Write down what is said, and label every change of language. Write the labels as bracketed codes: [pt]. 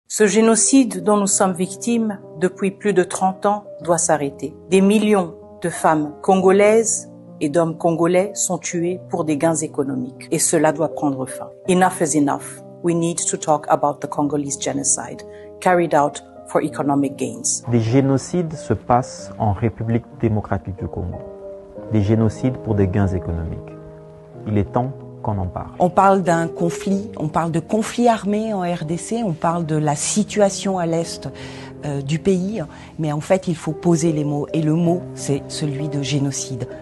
[fr] Ce génocide dont nous sommes victimes depuis plus de 30 ans doit s'arrêter. Des millions de femmes congolaises et d'hommes congolais sont tués pour des gains économiques. Et cela doit prendre fin. [en] Enough is enough. We need to talk about the Congolese genocide carried out for economic gains. [fr] Des génocides se passent en République démocratique du Congo. Des génocides pour des gains économiques. Il est temps qu'on en parle. On parle d'un conflit, on parle de conflit armé en RDC, on parle de la situation à l'est du pays, mais en fait il faut poser les mots, et le mot c'est celui de génocide.